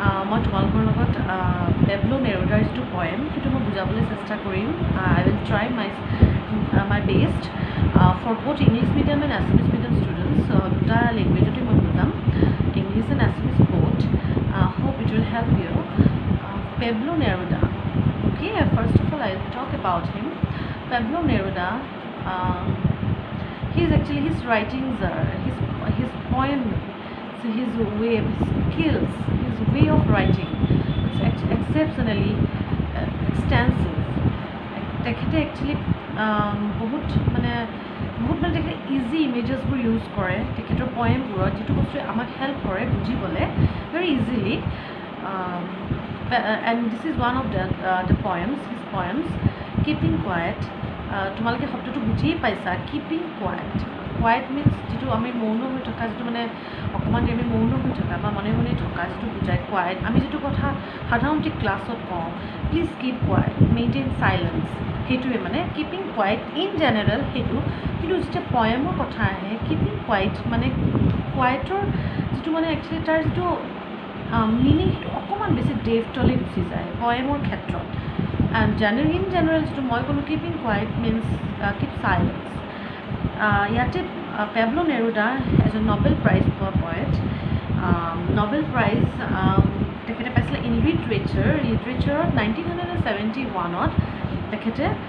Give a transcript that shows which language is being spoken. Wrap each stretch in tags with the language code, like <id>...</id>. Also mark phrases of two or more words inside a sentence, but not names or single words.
<as>মই তোমালোকৰ লগত পেবলো নেৰুদাৰ যিটো পয়েম সেইটো মই বুজাবলৈ চেষ্টা কৰিম</as> <en>I will try my best for both English medium and Assamese medium students</en> <as>দুটা লেংগুৱেজতে মই বুজাম</as> <en>English and Assamese both hope it will help you Pablo Neruda okay first of all I'll talk about him Pablo Neruda his writings are his poem his way his skills his way of writing it's exceptionally extensive</en> <as>তেখেতে একচুৱেলি বহুত মানে তেখেতে</as> <en>easy imagesবোৰ</en> <as>ইউজ কৰে তেখেতৰ পয়েমবোৰত যিটো বস্তুৱে আমাক হেল্প কৰে বুজিবলৈ</as> <en>very easily and this is one of the poems his poems keeping quiet</en> <as>তোমালোকে শব্দটো বুজিয়ে পাইছা</as> <en>keeping quiet means</en> <as>যিটো আমি মৌন হৈ থকা যিটো মানে অকণমান আমি মৌন হৈ থকা বা মনে মনে থকা যিটো বুজায় quiet আমি যিটো কথা সাধাৰণতে ক্লাছত কওঁ</as> <en>please keep quiet maintain silence</en> <as>সেইটোৱে মানে</as> <en>keeping quiet in general</en> <as>সেইটো কিন্তু যেতিয়া পয়েমৰ কথা আহে</as> <en>keeping quiet</en> <as>মানে কোৱাইটৰ যিটো মানে একচুৱেলি তাৰ যিটো মিনিং সেইটো অকণমান বেছি ডেপ্থলৈ গুচি যায় পয়েমৰ ক্ষেত্ৰত</as> <en>and in general</en> <as>যিটো মই ক'লোঁ</as> <en>keeping quiet means keep silence</en> <as>ইয়াতে পেবলো নেৰুদা এজন নবেল প্ৰাইজ পোৱা পয়েট নবেল প্ৰাইজ তেখেতে পাইছিলে</as> <en>in literatureত</en> <as>1971ত তেখেতে</as>